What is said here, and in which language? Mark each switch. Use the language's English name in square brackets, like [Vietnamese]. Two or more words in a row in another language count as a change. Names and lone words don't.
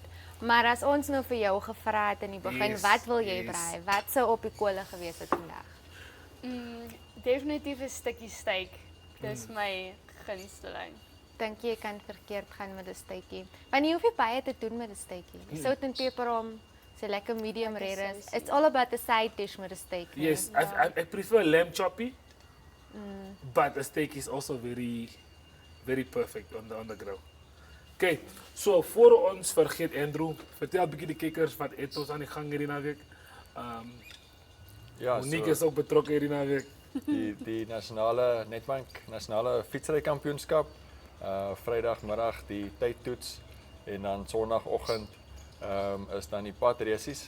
[Afrikaans] Maar as ons nou vir jou gevra het in die begin, wat wil jy braai? Wat sou op die kolle gewees het vandag? Definitief 'n stukkie steak. Dis my gunsteling. Dink jy kan verkeerd gaan met 'n steakie? Want jy hoef nie baie te doen met 'n steakie. Sout en peper om, so lekker [English] medium rare [Afrikaans] is. [English] It's all about the side dish [Afrikaans] met 'n steak. [English] Yes, I prefer lamb choppy. But a steak is also very perfect on the grill. [Afrikaans] Okay, so voor ons vergeet Andrew, vertel 'n bietjie die kykers wat het ons aan die gang hierdie naweek. Ja, Monique is ook betrokke hierdie naweek. Die nasionale fietsrykampioenskap, Vrydagmiddag die tydtoets en dan Sondagoggend is dan die padraces.